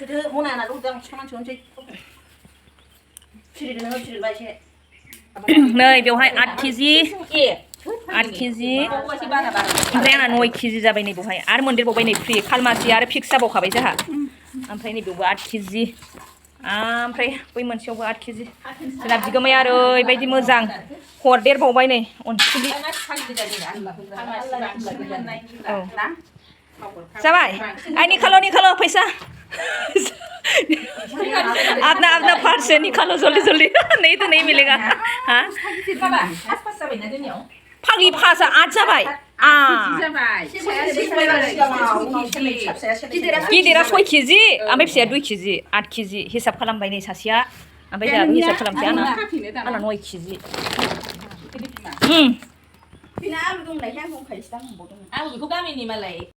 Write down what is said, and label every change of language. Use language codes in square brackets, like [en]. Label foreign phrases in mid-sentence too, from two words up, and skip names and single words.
[brx] नै बेवहाय 8 केजि ओमफ्राय आंना 9 केजि जाबाय नै बेवहाय आरो मोनदेरबावबाय नै फ्रि खालमासि आरो फिक्स जाबावखाबाय जोंहा ओमफ्राय नैबेयावबो 8 केजि ओमफ्राय बै मोनसेयावबो 8 केजि जोंना बिगोमाया ओरैबायदि मोजां हरदेरबावबाय नै अनसुलि औ जाबाय [hi] आइ निकालो फैसा आपना पार्स है निकालो जल्दी नहीं तो नहीं मिलेगा हाँ [brx] फाग्लि पासा 8 जाबाय गिदिरा 6 केजि ओमफ्राय फिसाया 2 केजि 8 केजि हिसाब खालामबाय नै सासेया ओमफ्राय जोंहाबो हिसाब खालामसै आंना 9 केजि [hi] बिना आलु [brx] दंनायखाय आं दंखायोसो दां होनबावदों आं बेखौ गामिनि मालाय